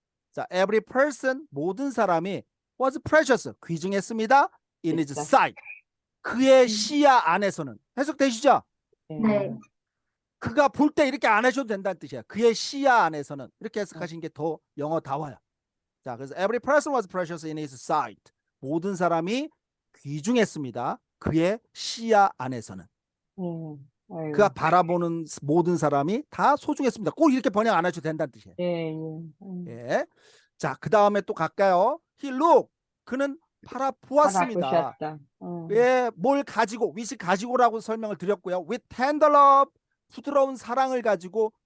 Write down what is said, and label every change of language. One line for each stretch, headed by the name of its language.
Korean: 자,
English: every person
Korean: 모든 사람이
English: was precious
Korean: 귀중했습니다.
English: in his
Korean: 됐다. sight 그의 시야 안에서는 해석되시죠? 네. 그가 볼 때 이렇게 안 하셔도 된다는 뜻이야. 그의 시야 안에서는 이렇게 해석하시는 게 더 영어다워요. 자, 그래서
English: every person was precious in his sight
Korean: 모든 사람이 귀중했습니다. 그의 시야 안에서는 아이고. 그가 바라보는 모든 사람이 다 소중했습니다. 꼭 이렇게 번역 안 하셔도 된다는 뜻이에요. 예, 예. 자, 그 다음에 또 갈까요?
English: He looked.
Korean: 그는 바라보았습니다. 바라보셨다. 예, 뭘 가지고, with이 가지고라고 설명을 드렸고요.
English: with tender love,
Korean: 부드러운 사랑을 가지고